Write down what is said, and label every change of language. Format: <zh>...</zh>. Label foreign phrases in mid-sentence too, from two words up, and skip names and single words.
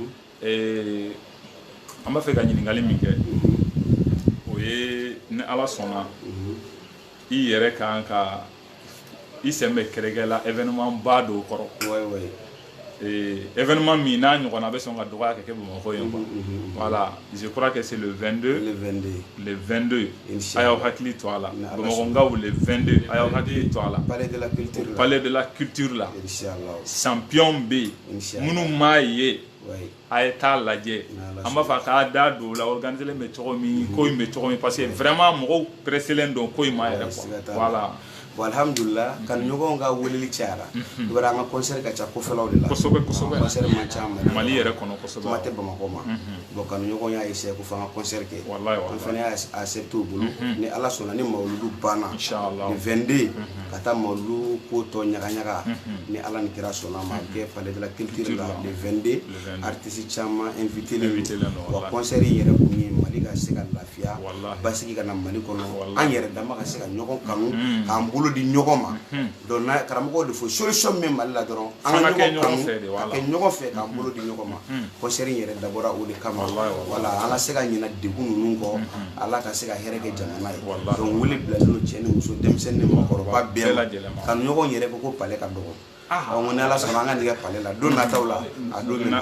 <bm>an b'a fɛ ka ɲininkali min kɛ o ye ni Ala sɔnna i yɛrɛ kan ka i sen bɛ kɛrɛkɛ la événement ba dɔw kɔrɔ événement min n'a ɲɔgɔnna bɛ sɔn ka dɔgɔya ka kɛ Bamakɔ yen</bm> <fr>quoi voilà je crois que c'est le 22</fr> <bm>a y'aw hakili to a la Bamakɔkaw le 22 a y'aw hakili to a la palais de la culture la champion bɛ yen minnu m'a ye a ye taa lajɛ an b'a fɔ a k'a da don o la organiselen bɛ cogo min ko in bɛ cogo min</bm> <fr>parce que vraiment</fr> <bm>mɔgɔw presselen don ko in ma yɛrɛ</bm> <fr>quoi voilà</fr> <bm>bon alhamdulillah kan ɲɔgɔn ka weleli cayara i b'a dɔn an ka concert ka ca kɔfɛlaw de la kosɛbɛ concert man ca Mali yɛrɛ kɔnɔ kosɛbɛ kuma tɛ Bamakɔ ma bon kan ɲɔgɔn y'a essayé ko fɔ an ka concert kɛ an fana y'a accepté o bolo ni Ala sɔnna ni mawuludu banna le 22 ka taa mawuludu ko tɔ ɲaga ɲaga ni Ala ni kira sɔnna ma kɛ palais de la culture la le 22 artistes caman invité wa concert in yɛrɛ kun ye Mali ka se ka lafiya basigi ka na Mali kɔnɔ an yɛrɛ dama ka se ka ɲɔgɔn kanu k'an bolo bolo di ɲɔgɔn ma donc na karamɔgɔ de fo solution min Mali la dɔrɔn an ka ɲɔgɔn kanu ka kɛ ɲɔgɔn fɛ k'an bolo di ɲɔgɔn ma concert yɛrɛ dabɔra o de kama voilà an ka se ka ɲinɛ degun ninnu kɔ Ala ka se ka hɛrɛ kɛ jamana ye donc wele bilalen don cɛ ni muso denmisɛnnin ni mɔgɔkɔrɔba bɛɛ ma ka ɲɔgɔn yɛrɛ ko palais ka dɔgɔ donc ni Ala sɔnna an ka nɛgɛ palais la don nataw la a don bɛna</bm>